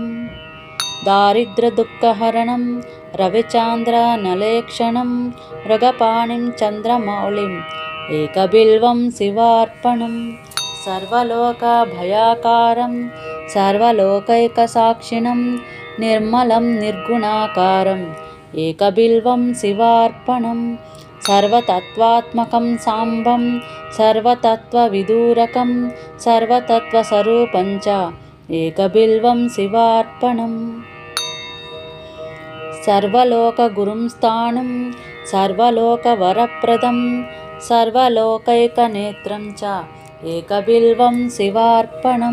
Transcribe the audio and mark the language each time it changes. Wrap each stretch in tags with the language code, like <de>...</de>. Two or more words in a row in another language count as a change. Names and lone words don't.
<sa>दारिद्र्यदुःखहरणं रविचान्द्रनलेक्षणं मृगपाणिं चन्द्रमौळिम् एकबिल्वं शिवार्पणम्। सर्वलोकभयाकारं सर्वलोकैकसाक्षिणं निर्मलं निर्गुणाकारम् एकबिल्वं शिवार्पणम्। సర్వతత్వాత్మకం సాంబం సర్వతత్వవిదూరకం సర్వతత్వస్వరూపం చ ఏకబిల్వం శివార్పణం. సర్వలోకగురుం స్థాణుం సర్వలోకవరప్రదం సర్వలోకైకనేత్రం చ ఏకబిల్వం శివార్పణం.</sa>